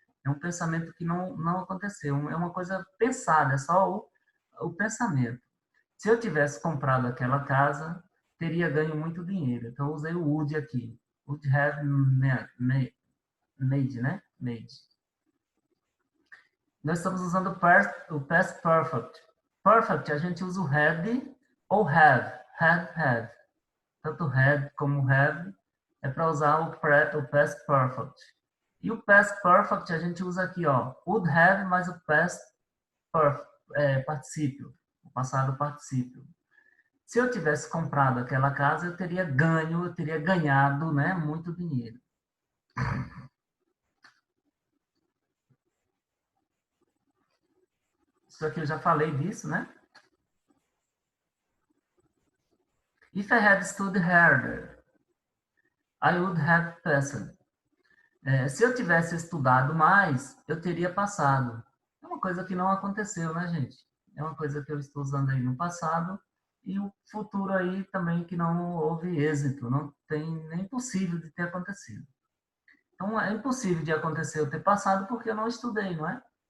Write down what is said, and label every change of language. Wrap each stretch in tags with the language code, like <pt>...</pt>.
<pt>É um pensamento que não aconteceu, é uma coisa pensada, é só o pensamento. Se eu tivesse comprado aquela casa, teria ganho muito dinheiro. Então, eu usei o would aqui.</pt> <en>Would have made,</en> <pt>né? Made. Nós estamos usando o past perfect. Perfect, a gente usa o had ou have.</pt> <en>Had.</en> <pt>Tanto had como have é para usar o past perfect. E o past perfect a gente usa aqui, ó,</pt> <en>would have</en> <pt>mais o past particípio, o passado particípio. Se eu tivesse comprado aquela casa, eu teria ganhado, né, muito dinheiro. Isso aqui eu já falei disso, né?</pt> <en>If I had studied harder, I would have passed.</en> <pt>Se eu tivesse estudado mais, eu teria passado. É uma coisa que não aconteceu, né, gente? É uma coisa que eu estou usando aí no passado e o futuro aí também que não houve êxito, não tem nem possível de ter acontecido. Então, é impossível de acontecer eu ter passado porque eu não estudei, não é?</pt>